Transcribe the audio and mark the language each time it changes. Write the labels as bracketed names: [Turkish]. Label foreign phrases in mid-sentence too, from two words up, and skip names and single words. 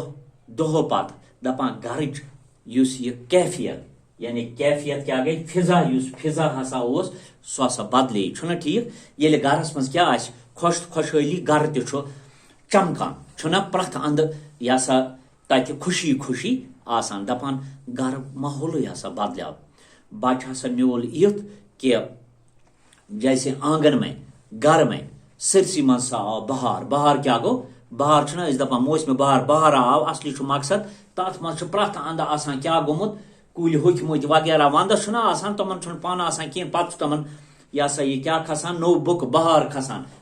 [Kashmiri] دۄہو پتہٕ دپان گرٕچ یُس یہِ کیفیت یعنی کیفیت کیٛاہ گٔے فضا یُس فضا ہسا اوس سُہ ہسا بدلے چھُنہ ٹھیٖک ییٚلہِ گرس منٛز کیٛاہ آسہِ خۄش تہٕ خۄشحٲلی گرٕ تہِ چھُ چمکان چھُنہ پرٛٮ۪تھ اندٕ یہِ ہسا تتہِ خوشی خوشی آسان دپان گرٕ ماحولٕے ہسا بدلیو بچہِ ہسا میوٗل یُتھ کہِ [Urdu] جیسے آنگن میں گھر میں [Kashmiri] سرسی منٛز سا آو بہار بہار کیٛاہ گوٚو بہار چھُنہ أسۍ دپان موسمہِ بہار آو اصلی چھُ مقصد تتھ منٛز چھُ پرٛٮ۪تھ اندٕ آسان کیٛاہ گوٚمُت کُلۍ ہوٚکھمٕتۍ وغیرہ ونٛدس چھُنہ آسان تِمن چھُنہٕ پانہٕ آسان کینٛہہ پتہٕ چھُ تِمن یہ ہسا یہ کیٛاہ کھسان نوٚو بُکہٕ بہار کھسان